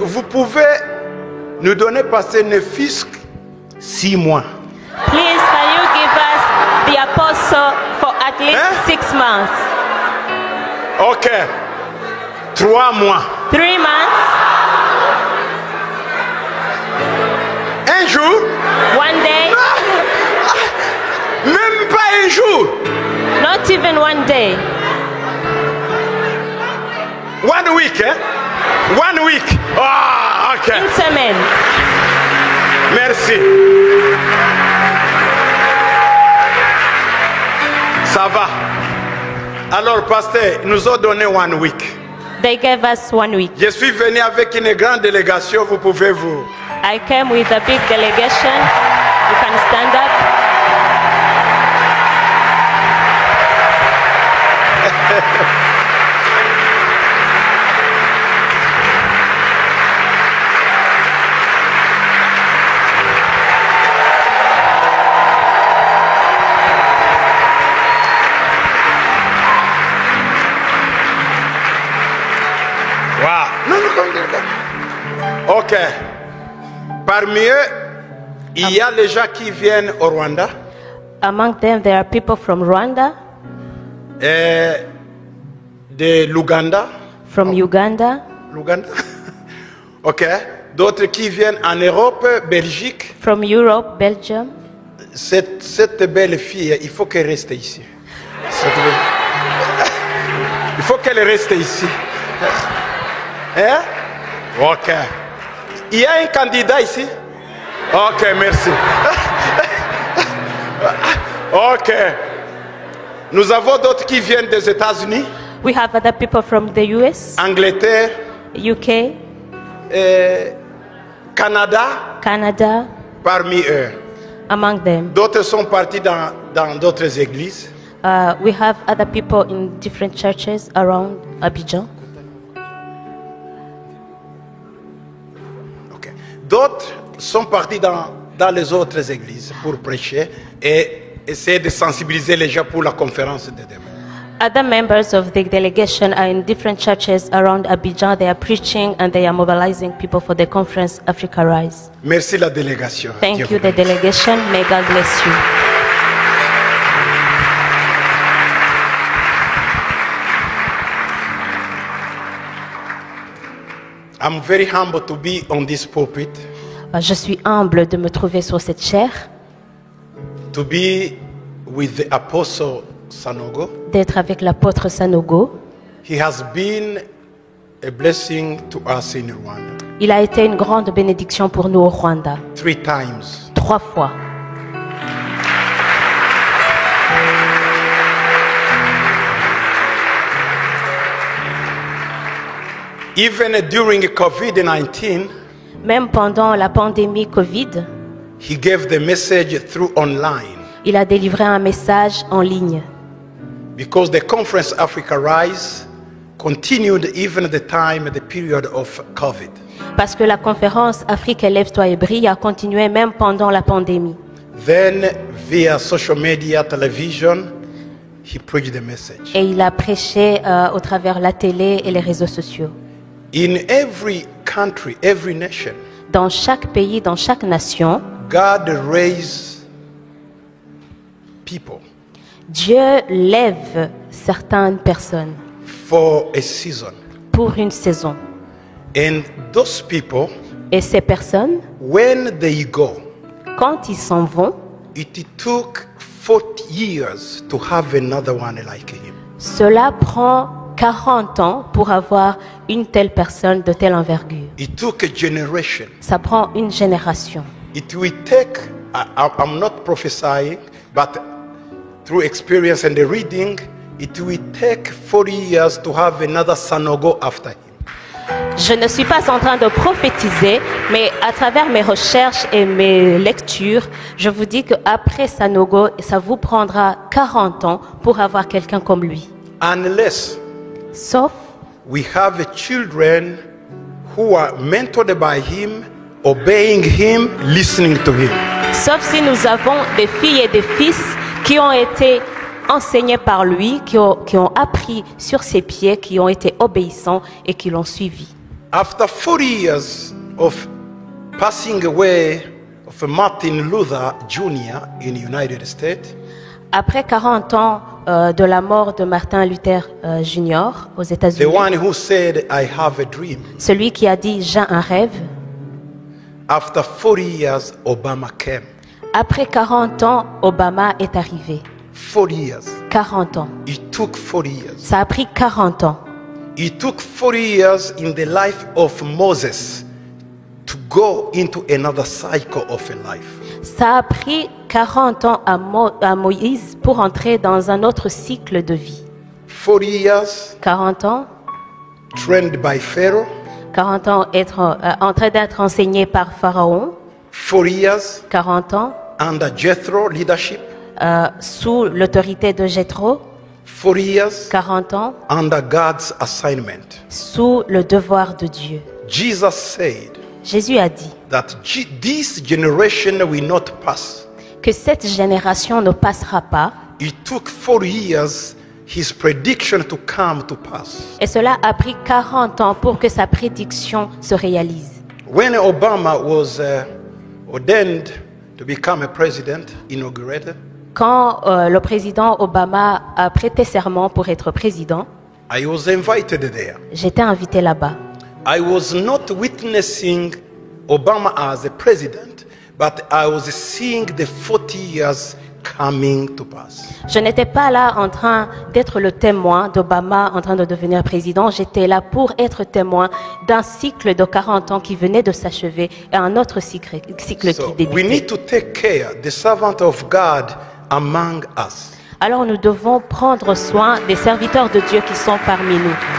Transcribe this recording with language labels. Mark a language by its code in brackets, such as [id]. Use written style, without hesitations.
[fr] vous pouvez nous donner passer ne fût-ce que 6 mois? [en] Please, can you give us the apostle for at least Hein? 6 months? [fr] Ok. 3 mois. [en] 3 months? [fr] Un jour? [en] One day? [fr] Même pas un jour. [en] Not even one day. 1 week, hein? 1 week. Ah, ok. [fr] Une semaine. Merci. Ça va. Alors, pasteur, ils nous ont donné [en] 1 week. They gave us 1 week. [fr] Je suis venu avec une grande délégation, vous pouvez vous. [en] I came with a big delegation. You can stand up. Wow. Non. Ok. [fr] Parmi eux, il y a les gens qui viennent au Rwanda. [en] Among them, there are people from Rwanda, [fr] Et de l'Ouganda. [en] from Uganda, [fr] L'Ouganda. Ok. D'autres qui viennent en Europe, Belgique. [en] from Europe, Belgium. [fr] Cette belle fille, il faut qu'elle reste ici. Il faut qu'elle reste ici. Hein? Ok. Il y a un candidat ici? Ok, merci. Ok. Nous avons d'autres qui viennent des États-Unis, [en] We have other people from the US, [fr] Angleterre, [en] UK, [fr] Canada, [en] Canada, [fr] parmi eux. [en] among them. [fr] D'autres sont partis dans d'autres églises. [en] We have other people in different churches around Abidjan. Ok. [fr] D'autres sont partis dans les autres églises pour prêcher et essayer de sensibiliser les gens pour la conférence de demain. [en] Other members of the delegation are in different churches around Abidjan. They are preaching and they are mobilizing people for the conference Africa Rise. [fr] Merci la délégation. [en] Thank [fr] Dieu [en] you, [fr] vous [en] the [fr] bénisse. [en] delegation. May God bless you. I'm very humble to be on this pulpit, [fr] Je suis humble de me trouver sur cette chaire, [en] to be with the apostle Sanogo. [fr] d'être avec l'apôtre Sanogo. [en] He has been a blessing to us in Rwanda [fr] Il a été une grande bénédiction pour nous au Rwanda, [en] 3 times. [fr] 3 fois. [en] Even during COVID-19, [fr] Même pendant la pandémie Covid, [en] he gave the message through online [fr] il a délivré un message en ligne. [en] because the conference Africa Rise continued even the period of COVID. [fr] Parce que la conférence Afrique élève-toi et brille a continué même pendant la pandémie. [en] Then via social media, television, he preached the message. [fr] Et il a prêché au travers la télé et les réseaux sociaux. [en] In every country, every nation, [fr] Dans chaque pays, dans chaque nation, [en] God raised people [fr] Dieu lève certaines personnes [en] for a season. [fr] pour une saison. [en] And those people, [fr] Et ces personnes, [en] when they go, [fr] quand ils s'en vont, [en] it took 40 years to have another one like him. [fr] cela prend 40 ans pour avoir une telle personne de telle envergure. [en] It took a generation. [fr] Ça prend une génération. [en] It will take, I'm not prophesying, but through experience and the reading, it will take 40 years to have another Sanogo after him. [fr] Je ne suis pas en train de prophétiser, mais à travers mes recherches et mes lectures, je vous dis qu'après Sanogo, ça vous prendra 40 ans pour avoir quelqu'un comme lui. [en] Unless [fr] Sauf [en] we have children who are mentored by him, obeying him, listening to him. [fr] Sauf si nous avons des filles et des fils qui ont été enseignés par lui, qui ont appris sur ses pieds, qui ont été obéissants et qui l'ont suivi. [en] After 40 years of passing away of Martin Luther Jr. in the United States, [fr] Après 40 ans de la mort de Martin Luther Jr. aux [en] the [fr] États-Unis, [en] one who said, I have a dream. [fr] celui qui a dit « j'ai un rêve », [en] After 40 years, Obama came. [fr] après 40 ans, Obama est arrivé. [en] 40 years. [fr] 40 ans. [en] It took 40 years. [fr] Ça a pris 40 ans. [en] It took 40 years in the life of Moses to go into another cycle of a life. [fr] Ça a pris 40 ans à Moïse pour entrer dans un autre cycle de vie. [en] 40 years [fr] 40 ans, [en] trained by Pharaoh. [fr] 40 ans en train d'être enseigné par Pharaon. [en] 40 years [fr] 40 ans [en] under Jethro leadership. [fr] sous l'autorité de Jéthro. [en] 40 years [fr] 40 ans [en] under God's assignment. [fr] sous le devoir de Dieu. [en] Jesus said [fr] Jésus a dit [en] that this generation will not pass. [fr] que cette génération ne passera pas, [en] It took 40 years his prediction to come to pass. [fr] et cela a pris 40 ans pour que sa prédiction se réalise. [en] When Obama was ordained to become a president, inaugurated, [fr] Quand le président Obama a prêté serment pour être président, [en] I was invited there. [fr] j'étais invité là-bas. [en] I was not witnessing Obama as a president, but I was seeing the 40 years coming to pass. [fr] Je n'étais pas là en train d'être le témoin d'Obama en train de devenir président. J'étais là pour être témoin d'un cycle de 40 ans qui venait de s'achever et un autre cycle qui [en] So we need to take care, the servant of God among us. [fr] Alors nous devons prendre soin des serviteurs de Dieu qui sont parmi nous.